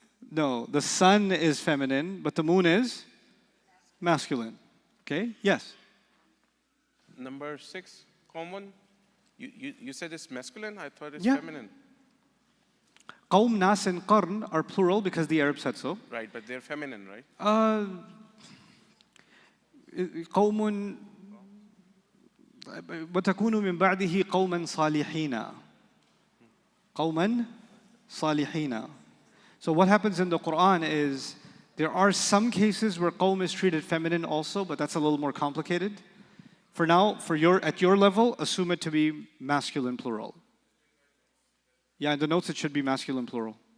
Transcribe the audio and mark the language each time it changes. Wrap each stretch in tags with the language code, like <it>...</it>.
<en>No, the sun is feminine, but the moon is masculine. Okay? Yes? Number 6, common. You said it's masculine? I thought it's Yeah. feminine. Qawm, nas, and qarn are plural because the Arab said so. Right, but they're feminine, right?</en> <ar>قوم وتكون من بعده قوما صالحين. قوما صالحين.</ar> <en>So what happens in the Quran is there are some cases where qawm is treated feminine also, but that's a little more complicated. For now, at your level, assume it to be masculine plural. Yeah, in the notes it should be masculine plural.</en>